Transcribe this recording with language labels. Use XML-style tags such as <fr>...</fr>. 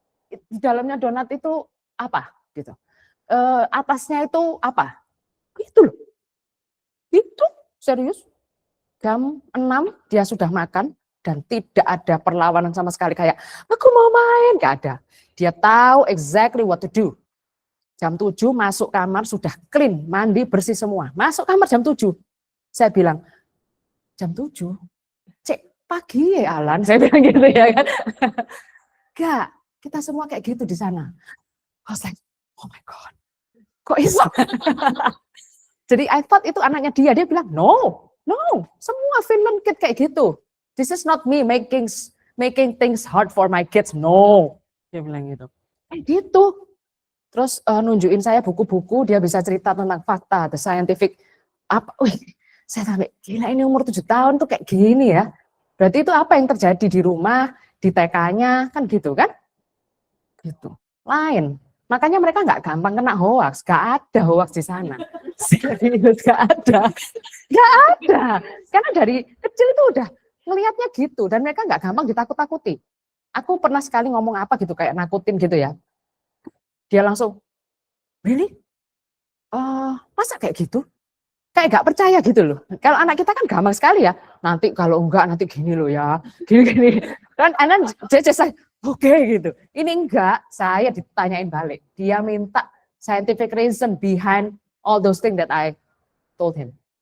<id>Di dalamnya donat itu apa gitu. Atasnya itu apa? Itu loh. Itu serius. Jam 6 dia sudah makan dan tidak ada perlawanan sama sekali kayak aku mau main, nggak ada. Dia tahu</id> <en>exactly what to do.</en> <id>Jam 7 masuk kamar sudah clean, mandi bersih semua. Masuk kamar jam 7. Saya bilang, jam 7? Cek pagi ya Alan, saya bilang gitu ya kan. Enggak, kita semua kayak gitu di sana.</id> <en>I was like, oh my God,</en> <jv>kok iso?</jv> <id>Jadi</id> <en>I thought</en> <id>itu anaknya dia bilang, no, semua Finland kid kayak gitu.</id> <en>This is not me making things hard for my kids, no.</en> <id>Dia bilang gitu. Gitu. Terus nunjukin saya buku-buku, dia bisa cerita tentang fakta,</id> <en>the scientific,</en> <id>apa, saya sampai, gila ini umur 7 tahun tuh kayak gini ya. Berarti itu apa yang terjadi di rumah, di TK-nya, kan gitu kan? Gitu. Lain. Makanya mereka nggak gampang kena hoax, nggak ada hoax di sana. Serius, nggak ada. Nggak ada. Karena dari kecil itu udah ngelihatnya gitu, dan mereka nggak gampang ditakut-takuti. Aku pernah sekali ngomong apa gitu, kayak nakutin gitu ya. Dia langsung, really? Masa kayak gitu? Kayak nggak percaya gitu loh. Kalau anak kita kan gampang sekali ya. Nanti kalau enggak, nanti gini loh ya. Gini-gini. Kan anak just like, oke gitu. Ini enggak, saya ditanyain balik. Dia minta</id> <en>scientific reason behind all those things that I told him.</en>